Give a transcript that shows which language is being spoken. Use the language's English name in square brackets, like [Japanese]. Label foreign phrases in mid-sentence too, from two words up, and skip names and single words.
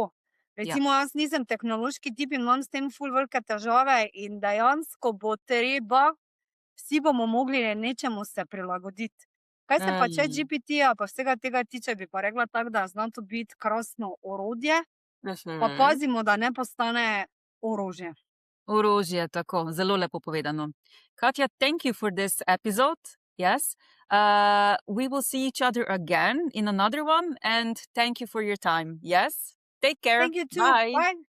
[Slovenian] Recimo, jaz nisem tehnološki tip in imam s tem ful velike težave in dejansko bo treba, vsi bomo mogli nečemu se prilagoditi. Kaj se pa ChatGPT-ja pa vsega tega tiče, bi pa rekla tako, da zna to biti krasno orodje, pa pazimo, da ne postane orožje. Orožje, tako, zelo lepo povedano. [English] Katja, thank you for this episode. Yes. We will see each other again in another one, and thank you for your time. Yes. Take care. Thank you too. Bye. Bye.